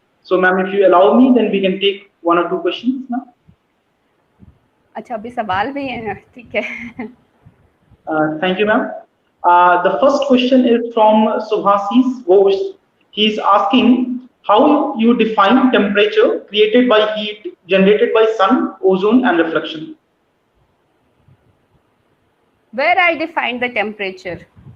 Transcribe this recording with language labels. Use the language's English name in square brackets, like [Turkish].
[English] So, ma'am, if you allow me, then we can take one or two questions now. [Hindi] अच्छा, अभी सवाल भी हैं, ठीक है. [English] Thank you, ma'am. The first question is from Subhasis Ghosh. He is asking how you define temperature created by heat generated by sun, ozone, and reflection. Where I define the temperature?